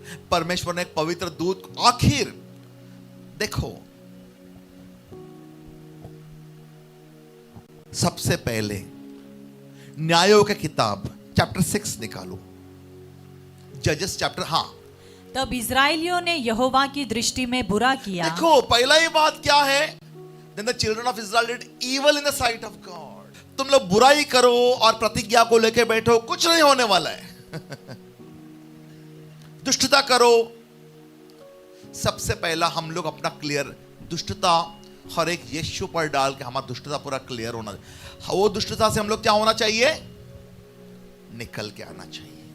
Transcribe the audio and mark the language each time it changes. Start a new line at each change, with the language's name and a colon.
Hindi: परमेश्वर ने एक पवित्र दूत, आखिर देखो सबसे पहले न्यायों की किताब चैप्टर 6 निकालो, जजेस चैप्टर। हाँ, तब इजराइलियों ने यहोवा की दृष्टि में बुरा किया। देखो पहला ही बात क्या है,
English: Then the children of Israel did evil in the sight of God।
Hindi: तुम लोग बुराई करो और प्रतिज्ञा को लेके बैठो, कुछ नहीं होने वाला है। दुष्टता करो। सबसे पहला हम लोग अपना क्लियर दुष्टता हर एक यीशु पर डाल के हमारा दुष्टता पूरा क्लियर होना। वो दुष्टता से हम लोग क्या होना चाहिए, निकल के आना चाहिए।